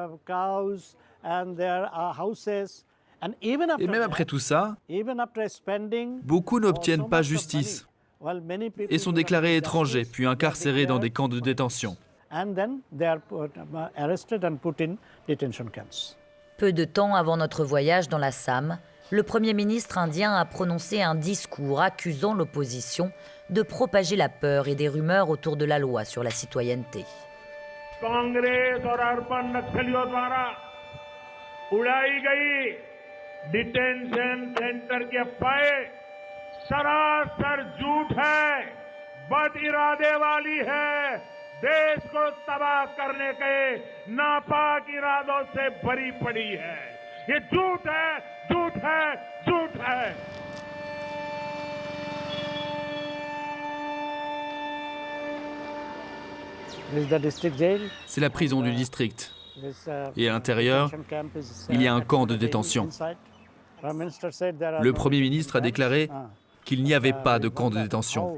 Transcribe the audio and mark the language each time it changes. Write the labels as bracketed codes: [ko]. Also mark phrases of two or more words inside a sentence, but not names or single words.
[fr] Et même après tout ça, beaucoup n'obtiennent pas justice et sont déclarés étrangers, puis incarcérés dans des camps de détention. Peu de temps avant notre voyage dans l'Assam, le Premier ministre indien a prononcé un discours accusant l'opposition de propager la peur et des rumeurs autour de la loi sur la citoyenneté. [hi] कांग्रेस और अर्बन नक्सलियों द्वारा उड़ाई गई [en] detention center [hi] की अफवाहें सरासर झूठ है, बद इरादे वाली है, देश को तबाह करने के नापाक इरादों से भरी पड़ी है। ये झूठ है, झूठ है, झूठ है। [fr] C'est la prison du district. Et à l'intérieur, il y a un camp de détention. Le Premier ministre a déclaré qu'il n'y avait pas de camp de détention.